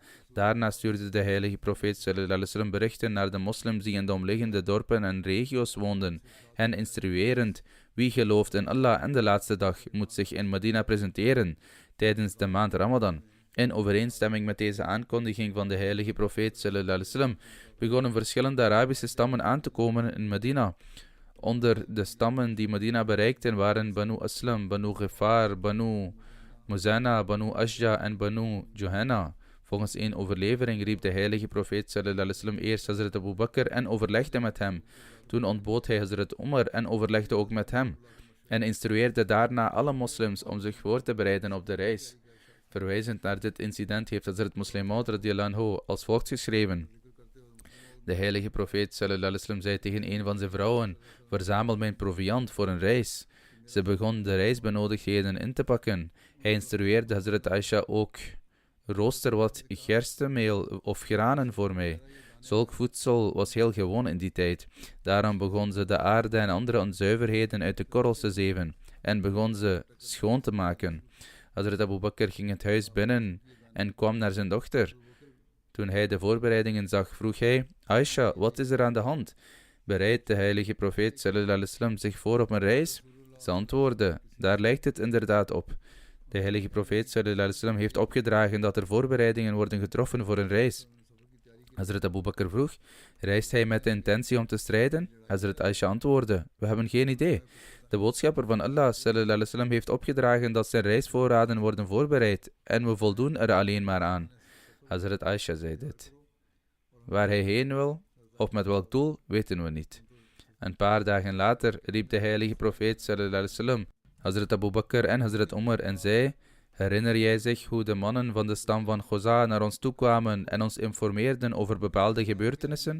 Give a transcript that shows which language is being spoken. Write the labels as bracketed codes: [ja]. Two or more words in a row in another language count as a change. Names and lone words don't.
[nl] Daarna stuurde de heilige profeet [ar] صلى الله عليه وسلم [nl] berichten naar de moslims die in de omliggende dorpen en regio's woonden, hen instruerend, wie gelooft in Allah en de laatste dag, moet zich in Medina presenteren tijdens de maand Ramadan. In overeenstemming met deze aankondiging van de heilige profeet [ar] صلى الله عليه وسلم [nl] begonnen verschillende Arabische stammen aan te komen in Medina. Onder de stammen die Medina bereikten waren Banu Aslam, Banu Ghifar, Banu Muzana, Banu Ashja en Banu Juhana. Volgens een overlevering riep de heilige profeet [ar] صلى الله عليه وسلم [nl] eerst Hazrat Abu Bakr en overlegde met hem. Toen ontbood hij Hazrat Umar en overlegde ook met hem. En instrueerde daarna alle moslims om zich voor te bereiden op de reis. Verwijzend naar dit incident heeft Hazrat Muslim Maud [ar] رضي الله عنه [nl] als volgt geschreven. De heilige profeet [ar] صلى الله عليه وسلم [nl] zei tegen een van zijn vrouwen, verzamel mijn proviand voor een reis. Ze begon de reisbenodigdheden in te pakken. Hij instrueerde Hazrat Aisha ook, rooster wat gerstemeel of granen voor mij. Zulk voedsel was heel gewoon in die tijd. Daarom begon ze de aarde en andere onzuiverheden uit de korrels te zeven en begon ze schoon te maken. Hazrat Abu Bakr ging het huis binnen en kwam naar zijn dochter. Toen hij de voorbereidingen zag, vroeg hij, Aisha, wat is er aan de hand? Bereidt de heilige profeet [ar] صلى الله عليه وسلم [nl] zich voor op een reis? Ze antwoordde, daar lijkt het inderdaad op. De heilige profeet [ar] صلى الله عليه وسلم [nl] heeft opgedragen dat er voorbereidingen worden getroffen voor een reis. Hazrat Abu Bakr vroeg, reist hij met de intentie om te strijden? Hazrat Aisha antwoordde, we hebben geen idee. De boodschapper van Allah [ar] صلى الله عليه وسلم [nl] heeft opgedragen dat zijn reisvoorraden worden voorbereid en we voldoen er alleen maar aan. Hazrat Aisha zei dit. Waar hij heen wil, of met welk doel, weten we niet. Een paar dagen later riep de heilige profeet [ar] صلى الله عليه وسلم [nl] Hazrat Abu Bakr en Hazrat Umar en zei, herinner jij zich hoe de mannen van de stam van Khuza naar ons toekwamen en ons informeerden over bepaalde gebeurtenissen?